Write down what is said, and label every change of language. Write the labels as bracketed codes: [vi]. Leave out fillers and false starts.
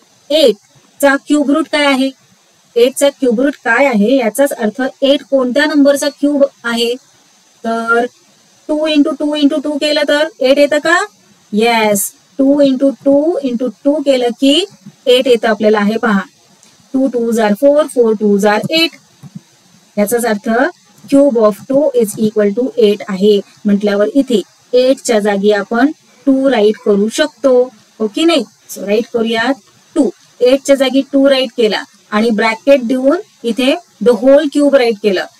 [mr] 8 चा cube route काय आहे? 8 चा क्यूब रूट काय आहे याचाच अर्थ 8 कोणत्या नंबरचा क्यूब आहे? तर 2 इंटू 2 इंटू 2 केलं तर 8 येतं का? येस, 2 इंटू 2 इंटू 2 केलं की 8 येतं आपल्याला. आहे पहा, [en] 2 2s are 4, 4 2s are 8. [mr] याचाच अर्थ [en] Cube of 2 is equal to 8 आहे. [mr] म्हटल्यावर इथे 8 च्या जागी आपण 2 राईट करू शकतो, ओके नाही. सो राईट करूयात 2. 8 च्या जागी 2 राईट केला आणि ब्रॅकेट देऊन इथे द होल क्यूब राईट केलं.